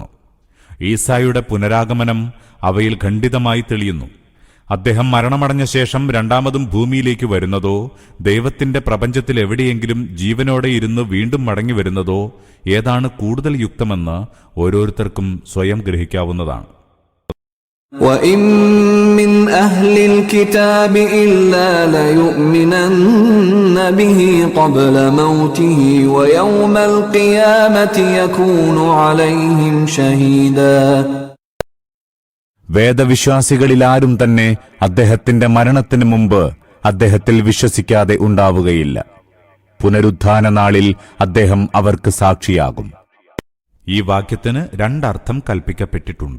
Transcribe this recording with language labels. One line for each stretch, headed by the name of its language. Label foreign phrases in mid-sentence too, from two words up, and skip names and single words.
Malayalam: ഈസായുടെ പുനരാഗമനം അവയിൽ ഖണ്ഡിതമായി തെളിയുന്നു. അദ്ദേഹം മരണമടഞ്ഞ ശേഷം രണ്ടാമതും ഭൂമിയിലേക്ക് വരുന്നതോ ദൈവത്തിന്റെ പ്രപഞ്ചത്തിൽ എവിടെയെങ്കിലും ജീവനോടെ ഇരുന്ന് വീണ്ടും മടങ്ങി വരുന്നതോ ഏതാണ് കൂടുതൽ യുക്തമെന്ന് ഓരോരുത്തർക്കും സ്വയം ഗ്രഹിക്കാവുന്നതാണ്.
Arabic: وَإِن مِّنْ أَهْلِ الْكِتَابِ إِلَّا لَيُؤْمِنَنَّ بِهِ قَبْلَ مَوْتِهِ وَيَوْمَ الْقِيَامَةِ يَكُونُ عَلَيْهِمْ شَهِيدًا.
Malayalam: വേദവിശ്വാസികളിലാരും തന്നെ അദ്ദേഹത്തിന്റെ മരണത്തിനു മുമ്പ് അദ്ദേഹത്തിൽ വിശ്വസിക്കാതെ ഉണ്ടാവുകയില്ല. പുനരുത്ഥാന നാളിൽ അദ്ദേഹം അവർക്ക് സാക്ഷിയാകും. ഈ വാക്യത്തിന് രണ്ടർത്ഥം കൽപ്പിക്കപ്പെട്ടിട്ടുണ്ട്.